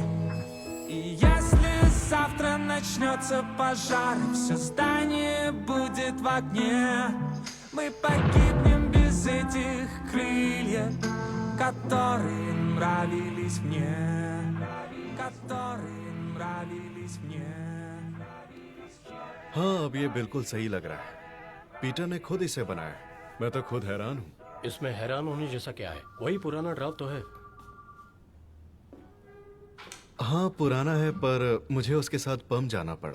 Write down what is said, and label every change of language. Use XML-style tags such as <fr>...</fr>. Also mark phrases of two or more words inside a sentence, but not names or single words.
<ru>И если завтра начнется пожар, все здание будет в огне, мы погибнем без этих крыльев, которые нравились мне, которые нравились мне.</ru> <hi>हाँ, अब ये बिल्कुल सही लग रहा है। पीटर ने खुद इसे बनाया। मैं तो खुद हैरान हूँ। इसमें हैरान होने जैसा क्या है? वही पुराना ड्राफ्ट तो है। हाँ, पुराना है, पर मुझे उसके साथ पम जाना पड़ा।</hi>